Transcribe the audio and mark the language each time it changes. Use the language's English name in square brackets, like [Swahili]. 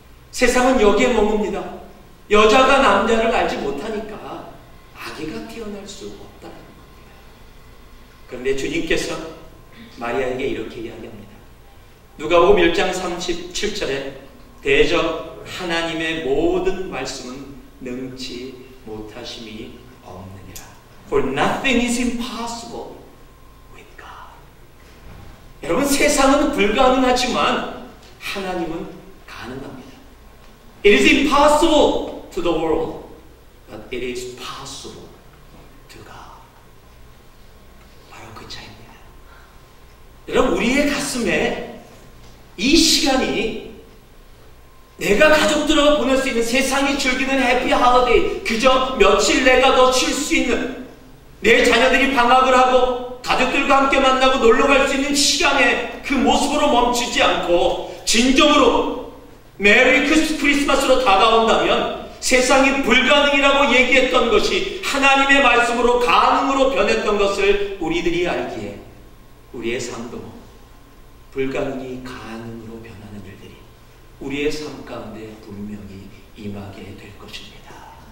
[Korean] 세상은 여기에 머뭅니다. 여자가 남자를 알지 못하니까 아기가 태어날 수 없다는 겁니다. 그런데 주님께서 마리아에게 이렇게 이야기합니다. 누가복음 1장 37절에 대저 하나님의 모든 말씀은 능치 못하심이 없느니라. [English] For nothing is impossible with God. [Korean] 여러분, 세상은 불가능하지만 하나님은 가능합니다. [English] It is impossible to the world, but it is possible to God. [Korean] 바로 그 차이입니다. 여러분, 우리의 가슴에 이 시간이 내가 가족들하고 보낼 수 있는, 세상이 즐기는 해피 할로데이, 그저 며칠 내가 더 쉴 수 있는, 내 자녀들이 방학을 하고 가족들과 함께 만나고 놀러 갈 수 있는 시간에 그 모습으로 멈추지 않고 진정으로 메리 크리스마스로 다가온다면 세상이 불가능이라고 얘기했던 것이 하나님의 말씀으로 가능으로 변했던 것을 우리들이 알기에 우리의 삶도 불가능이 가능으로 변하는 일들이 우리의 삶 가운데 분명히 임하게 될 것입니다.